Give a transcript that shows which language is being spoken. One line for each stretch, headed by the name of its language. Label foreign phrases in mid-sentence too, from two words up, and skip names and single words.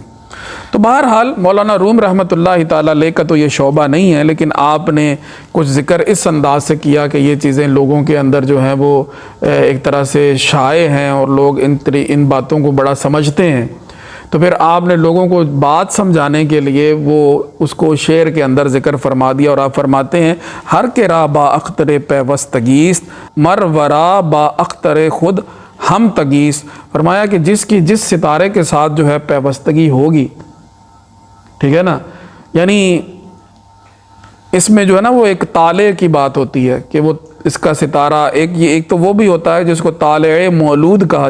Urdu: تو بہرحال مولانا روم رحمۃ اللہ تعالیٰ علیہ کا تو یہ شعبہ نہیں ہے، لیکن آپ نے کچھ ذکر اس انداز سے کیا کہ یہ چیزیں لوگوں کے اندر جو ہیں وہ ایک طرح سے شائع ہیں اور لوگ ان باتوں کو بڑا سمجھتے ہیں، تو پھر آپ نے لوگوں کو بات سمجھانے کے لیے وہ اس کو شعر کے اندر ذکر فرما دیا، اور آپ فرماتے ہیں
Persian: ہر کے را با اختر پیوستگیست مر ورا با اختر خود ہم تگیس،
Urdu: فرمایا کہ جس ستارے کے ساتھ جو ہے پیوستگی ہوگی، ٹھیک ہے نا، یعنی اس میں جو ہے نا وہ ایک طالع کی بات ہوتی ہے کہ وہ اس کا ستارہ ایک تو وہ بھی ہوتا ہے جس کو طالع مولود کہا